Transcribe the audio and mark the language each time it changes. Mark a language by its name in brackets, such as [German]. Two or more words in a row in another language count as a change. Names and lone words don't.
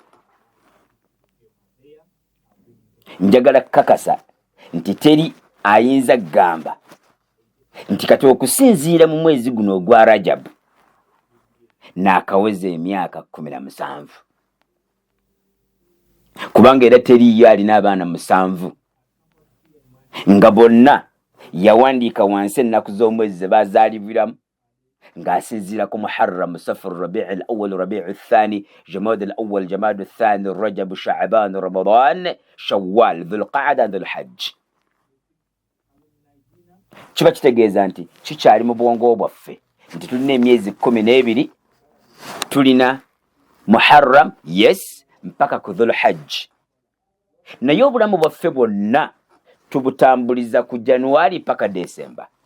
[Ganda] njagala kukakasa nti teri ayinza kugamba nti kati okusinziira mu mwezi guno ogwa Rajab naakaweza emyaka 17, kubanga era teriyo alina abaana 7 nga bonna yawandiika wansi ennaku z'omwezi ze baazaalibwiramu ng'asinziira ku Muharram, Safar, Rabi' al-Awwal, Rabi' al-Thani, Jamad al-Awwal, Jamad al-Thani, Rajab, Sha'ban, Ramadan, Shawwal, Dhul-Qa'da, Dhul-Hajj. Kiba kitegeeza nti kikyali mu bwongo bwaffe nti tulina emyezi 12, tulina Muharram, yes, mpaka ku Dhul-Hajj. Naye obulamu bwaffe bwonna tubutambuliza ku Januari paka Desemba.